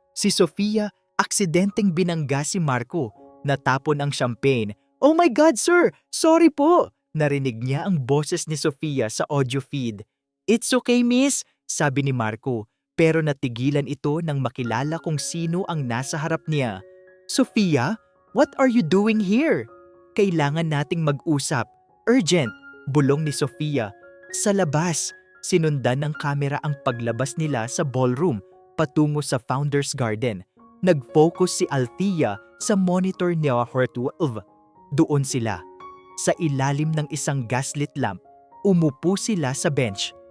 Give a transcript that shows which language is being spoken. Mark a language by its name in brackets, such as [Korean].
[Filipino] Si Sofia, aksidenteng binangga si Marco. Natapon ang champagne. [English] Oh my God, sir! [Filipino] Sorry po! Narinig niya ang boses ni Sofia sa audio feed. [English] It's okay, miss, [Filipino] sabi ni Marco. Pero natigilan ito nang makilala kung sino ang nasa harap niya. [English] Sofia, what are you doing here? [Filipino] Kailangan nating mag-usap. Urgent! Bulong ni Sofia. Sa labas, sinundan ng kamera ang paglabas nila sa ballroom patungo sa Founders Garden. Nag-focus si Althea sa monitor ni Her12. Doon sila. Sa ilalim ng isang gaslit lamp, umupo sila sa bench.